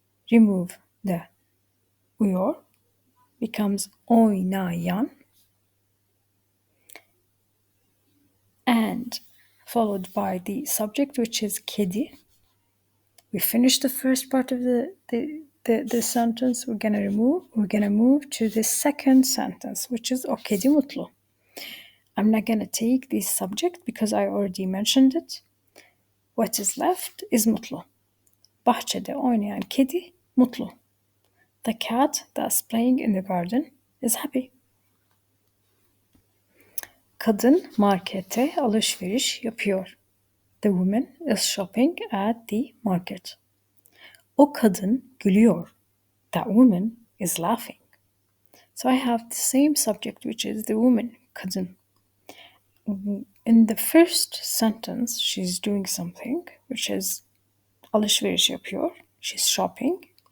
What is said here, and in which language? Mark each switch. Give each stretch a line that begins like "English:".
English: Remove the uyor, becomes oynayan, and followed by the subject, which is kedi. We finished the first part of the sentence. We're gonna move to the second sentence, which is
Turkish: o kedi mutlu.
English: I'm not gonna take the subject because I already mentioned it. What is left is mutlu.
Turkish: Bahçede oynayan kedi mutlu.
English: The cat that's playing in the garden is happy.
Turkish: Kadın markette alışveriş yapıyor.
English: The woman is shopping at the market.
Turkish: O kadın gülüyor.
English: That woman is laughing. So I have the same subject, which is the woman, kadın. In the first sentence, she's doing something, which is
Turkish: alışveriş yapıyor.
English: She's shopping.